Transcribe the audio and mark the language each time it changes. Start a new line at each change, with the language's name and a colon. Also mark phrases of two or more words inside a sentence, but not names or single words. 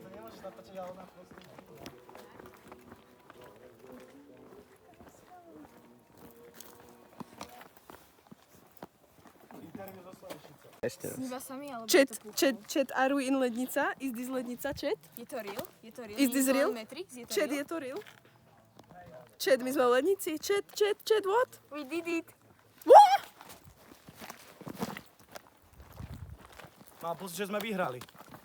Slovak: Ešte raz. Sníva sa mi, alebo Chat, je to
English: chat, chat, are we in lednica? Is this lednica, chat?
Slovak: Je to real? Je to real?
English: Is this
Slovak: Nie je to real? len Matrix? Je to Chat, real? je to real? Chat, my sme v lednici.
English: Chat, chat, chat, what? We did it. What?
Slovak: Mám pocit, že sme vyhrali.